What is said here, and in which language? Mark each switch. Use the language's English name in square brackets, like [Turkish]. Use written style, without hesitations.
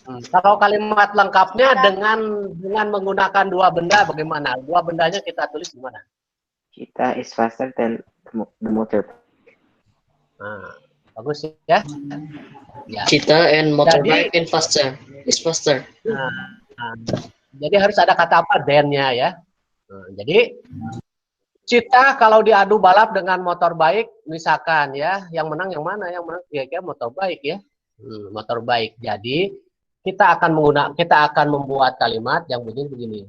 [Indonesian] Kalau kalimat lengkapnya dengan menggunakan dua benda bagaimana? Dua bendanya kita tulis gimana? [English] Cheetah is faster than the motorbike. [Indonesian] Nah, bagus ya. [English] Cheetah and motorbike is faster. [Indonesian] Jadi harus ada kata apa? Then-nya ya. Jadi Cita kalau diadu balap dengan motor bike, misalkan ya, yang menang yang mana? Yang menang kira-kira motor bike ya. Motor bike. Jadi kita akan membuat kalimat yang begini.